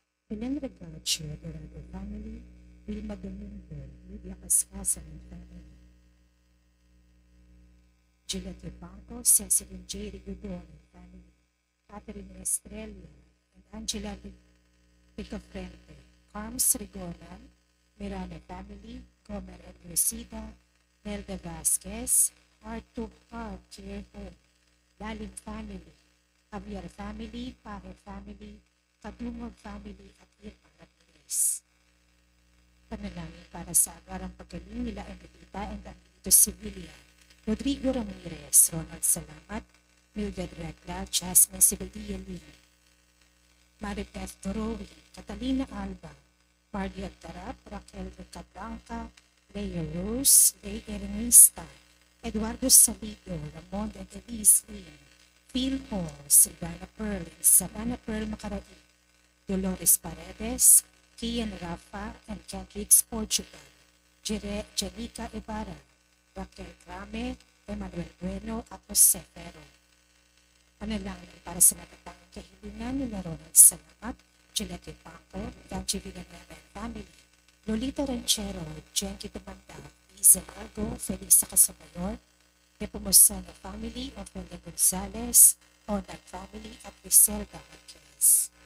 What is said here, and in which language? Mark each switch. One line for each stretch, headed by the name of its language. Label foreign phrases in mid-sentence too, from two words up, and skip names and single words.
Filipino: Ilan Regacho, Dorado family, Wilma Domingo, Lydia Cascasan
English: and family,
Filipino: Juliet Banco, Cecilin J. Rigudon
English: and family,
Filipino: Catherine Estrella, and Angela Picafrente, Carms Rigonan, Miranda family, Comer and Lucida, Nelda Vasquez, Arturo R. Care Home, Lalim family, Javier family, Pare family, Kadungog family at Irma Ramirez. Panalangin para sa agarang paggaling nila Emilita and Anito Sevilla, Rodrigo Ramirez, Ronald Salamat, Mildred Recla, Jasmine Sibadia Lini, Maribeth Torowi, Catalina Alba, Mardia Tarap, Raquel Recablanca, Leia Rose, Ley Ernesta, Eduardo Salido, Ramon and Elise Lim, Phil Hall, Silvana Pearl, and Savannah Pearl Macaraig, Dolores Paredes, Kian Rafa, and Catholics Portugal, Jenica Ibarra, Raquel Grame, Emmanuel Bueno at Jose Ferro. Panalangin para sa natatanging kahilingan ni Ronald Salamat, Gillette Paco, Ganchi Villanueva
English: and family,
Filipino: Lolita Ranchero, Jenky Tumanda, Liza Largo, Felisa Casabayor, Nepomuceno family, Ofelia Gonzalez, Onag family at Griselda Marquez.